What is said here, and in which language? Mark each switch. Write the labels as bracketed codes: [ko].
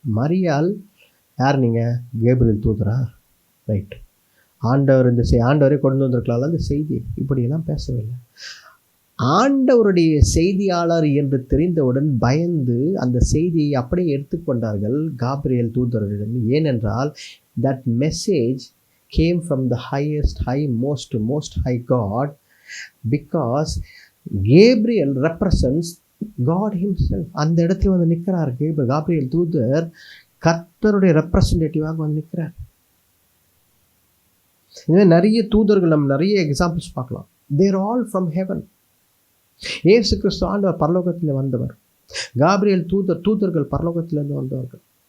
[ta] மரியாள் யார்? நீங்கள் கேப்ரியல் தூதரா? ரைட். ஆண்டவர் இந்த ஆண்டவரே கொண்டு வந்திருக்கலாம் அந்த செய்தி. இப்படியெல்லாம் பேசவில்லை. ஆண்டவருடைய செய்தியாளர் என்று தெரிந்தவுடன் பயந்து அந்த செய்தியை அப்படியே எடுத்துக்கொண்டார்கள் காப்ரியேல் தூதரிடம். ஏனென்றால் [en] that message came from the highest, most high God, because Gabriel represents God himself. [ta] அந்த இடத்துல வந்து நிற்கிறார் காப்ரியேல் தூதர், கர்த்தருடைய ரெப்ரசன்டேட்டிவாக வந்து நிற்கிறார். இதுவே நிறைய தூதர்கள் நம்ம நிறைய எக்ஸாம்பிள்ஸ் பார்க்கலாம். [en] They're all from heaven. [ta] இயேசு கிறிஸ்து ஆண்டவர் பரலோகத்தில் வந்தவர். காப்ரியேல் தூதர்கள் பரலோகத்திலிருந்து வந்தவர்கள்.